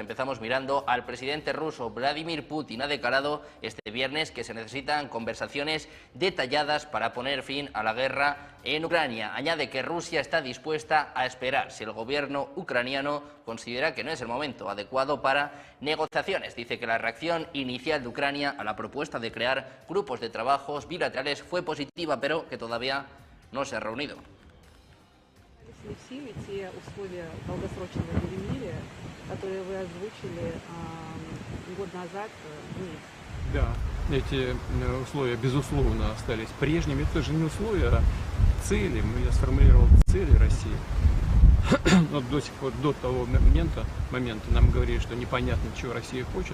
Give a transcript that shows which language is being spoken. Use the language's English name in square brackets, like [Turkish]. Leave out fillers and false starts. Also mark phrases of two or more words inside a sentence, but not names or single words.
[Spanish] Empezamos mirando al presidente ruso. Vladimir Putin ha declarado este viernes que se necesitan conversaciones detalladas para poner fin a la guerra en Ucrania. Añade que Rusia está dispuesta a esperar si el gobierno ucraniano considera que no es el momento adecuado para negociaciones. Dice que la reacción inicial de Ucrania a la propuesta de crear grupos de trabajos bilaterales fue positiva, pero que todavía no se ha reunido. [Russian] В силе те условия долгосрочного перемирия, которые вы озвучили год назад, нет. Да, эти условия, безусловно, остались прежними. Это же не условия, а цели. Я сформулировал цели России. Вот до сих пор, до того момента нам говорили, что непонятно, чего Россия хочет.